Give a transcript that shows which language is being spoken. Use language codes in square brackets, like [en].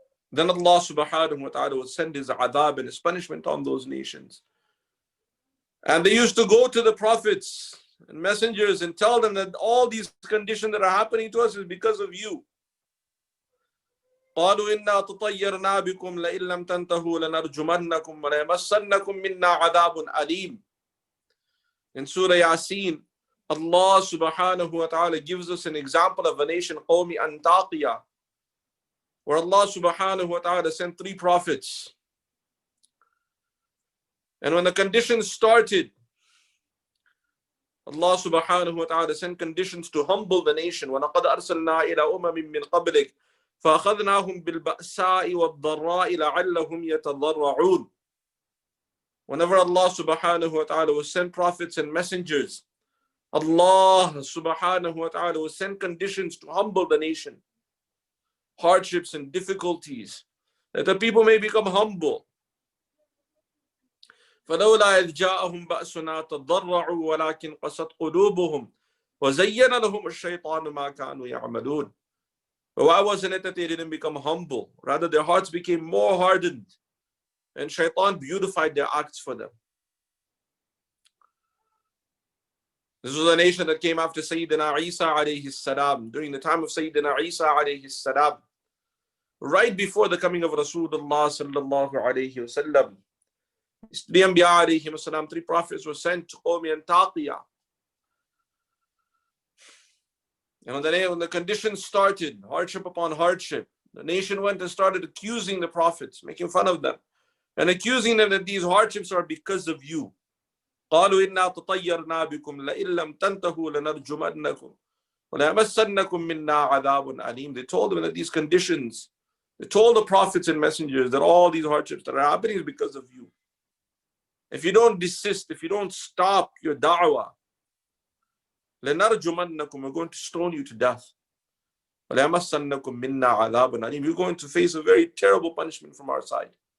[en] Then Allah subhanahu wa ta'ala would send His adhab and His punishment on those nations. And they used to go to the prophets and messengers and tell them that all these conditions that are happening to us is because of you. [ar] قالوا إنا تطيرنا بكم لئن لم تنتهوا لنرجمنكم وليمسنكم منا عذاب أليم. [en] In Surah Yasin, Allah subhanahu wa ta'ala gives us an example of a nation, Qawmi Antaqiya, where Allah subhanahu wa ta'ala sent 3 prophets. And when the conditions started, Allah subhanahu wa ta'ala sent conditions to humble the nation. [ar] وَلَقَدْ أَرْسَلْنَا إِلَىٰ أُمَمٍ مِّن قَبْلِكَ فَأَخَذْنَاهُمْ بِالْبَأْسَاءِ وَالضَّرَّاءِ لَعَلَّهُمْ يَتَضَرَّعُونَ. [en] Whenever Allah subhanahu wa ta'ala will send prophets and messengers, Allah subhanahu wa ta'ala will send conditions to humble the nation, hardships and difficulties, that the people may become humble. [ar] فلولا إذ جاءهم بأسنا تضرعوا ولكن قست قلوبهم وزين لهم الشيطان ما كانوا يعملون. [en] But why wasn't it that they didn't become humble? Rather, their hearts became more hardened, and shaitan beautified their acts for them. This was a nation that came after Sayyidina Isa alayhi salam, during the time of Sayyidina Isa alayhi salam, right before the coming of Rasulullah sallallahu alayhi wasallam. The Anbiya alayhi salam, 3 prophets were sent to Qawmi Antaqiya. And when the conditions started, hardship upon hardship, the nation went and started accusing the prophets, making fun of them, and accusing them that these hardships are because of you. [ar] قالوا إنا تطيرنا بكم لئن لم تنتهوا لنرجمنكم وليمسنكم منا عذاب أليم. [en] They told them that these conditions, they told the prophets and messengers that all these hardships that are happening is because of you. If you don't desist, if you don't stop your da'wah, [ar] لنرجمنكم, [en] we're going to stone you to death. [ar] وَلَيَمَسَّنَّكُم مِّنَّا عَذَابٌ أَلِيمٌ. [en] You're going to face a very terrible punishment from our side.